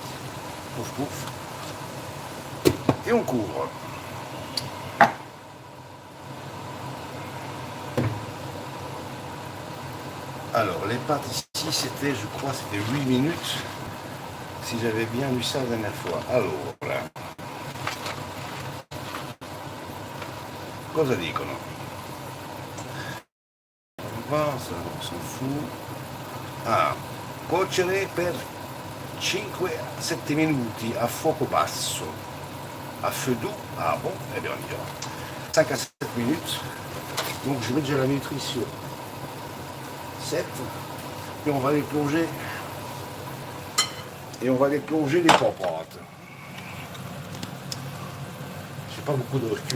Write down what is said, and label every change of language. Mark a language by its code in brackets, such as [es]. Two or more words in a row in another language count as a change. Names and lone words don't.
[fr] Pouf pouf. Et on couvre. Alors, les pâtes ici, c'était, je crois, c'était 8 minutes, si j'avais bien lu ça la dernière fois. Alors, voilà. [it] Cosa dicono? [fr] On s'en fout. [it] Ah, cuocere per 5-7 minuti a fuoco basso. [fr] à feu doux. Ah bon, eh bien on y va. 5 à 7 minutes. Donc je mets déjà la minuterie sur 7. Et on va les plonger. Et on va les plonger les pompantes. J'ai pas beaucoup de recul.